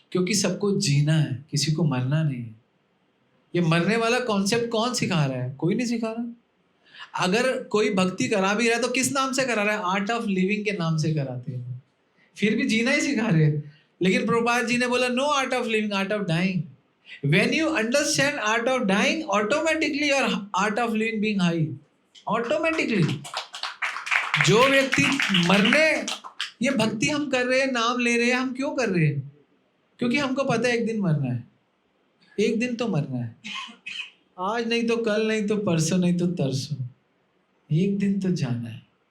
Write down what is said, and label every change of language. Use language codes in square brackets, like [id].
[hi] क्योंकि सबको जीना है, किसी को मरना नहीं है। ये मरने वाला कॉन्सेप्ट कौन सिखा रहा है? कोई नहीं सिखा रहा। अगर कोई भक्ति करा भी रहा है तो किस नाम से करा रहा है? आर्ट ऑफ लिविंग के नाम से कराते हैं, फिर भी जीना ही सिखा रहे हैं। लेकिन प्रभुपाद जी ने बोला [en] No art of living, art of dying. When you understand art of dying, automatically your art of living being high. Automatically. [hi] जो व्यक्ति मरने, ये भक्ति हम कर रहे हैं, नाम ले रहे हैं, हम क्यों कर रहे हैं? क्योंकि हमको पता है एक दिन मरना है, एक दिन तो मरना है, आज नहीं तो कल, नहीं तो परसों, नहीं तो तरसों, एक दिन तो जाना है।